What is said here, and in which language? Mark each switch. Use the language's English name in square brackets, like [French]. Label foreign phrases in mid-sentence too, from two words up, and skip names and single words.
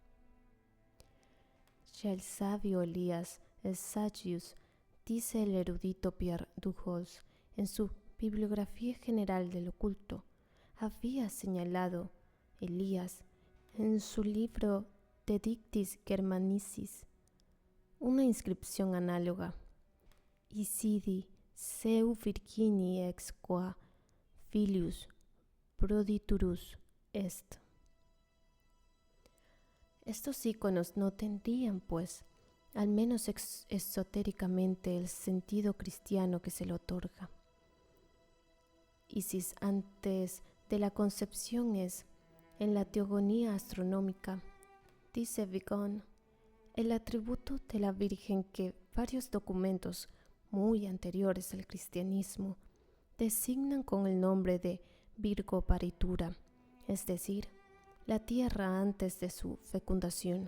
[Spanish] Ya el sabio Elías Eusebius, dice el erudito Pierre Duhos en su Bibliografía General del Oculto, había señalado Elías En su libro De Dictis Germanicis, una inscripción análoga, [Latin] Isidi seu Virginii ex qua filius proditurus est. [Spanish] Estos iconos no tendrían, pues, al menos esotéricamente, el sentido cristiano que se le otorga. Isis antes de la concepción es, en la teogonía astronómica, dice Vigon, el atributo de la Virgen que varios documentos muy anteriores al cristianismo designan con el nombre de [Latin] Virgo Paritura, [Spanish] es decir, la tierra antes de su fecundación.